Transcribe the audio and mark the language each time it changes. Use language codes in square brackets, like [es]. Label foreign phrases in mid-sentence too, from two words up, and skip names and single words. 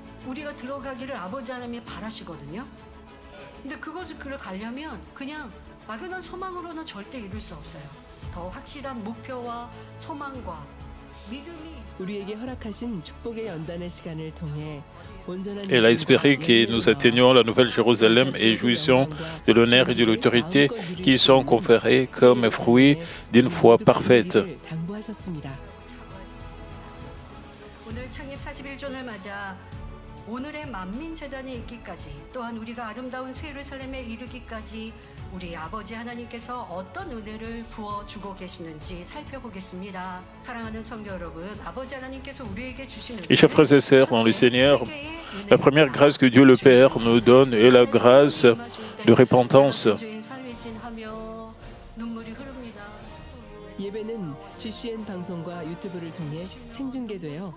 [fr] Elle a espéré que nous atteignons la Nouvelle Jérusalem et jouissons de l'honneur et de l'autorité qui sont conférés comme fruit d'une foi parfaite. [ko] 오늘의 만민 재단이 있기까지 또한 우리가 아름다운 새 예루살렘에 이르기까지 우리 아버지 하나님께서 어떤 은혜를 부어 주고 계시는지 살펴보겠습니다. 사랑하는 성도 여러분, 아버지 하나님께서 우리에게 주신 [fr] Et chers frères et sœurs dans le Seigneur, la première grâce que Dieu le Père nous donne est la grâce de repentance. [ko] 예배는 GCN 방송과 유튜브를 통해 생중계되어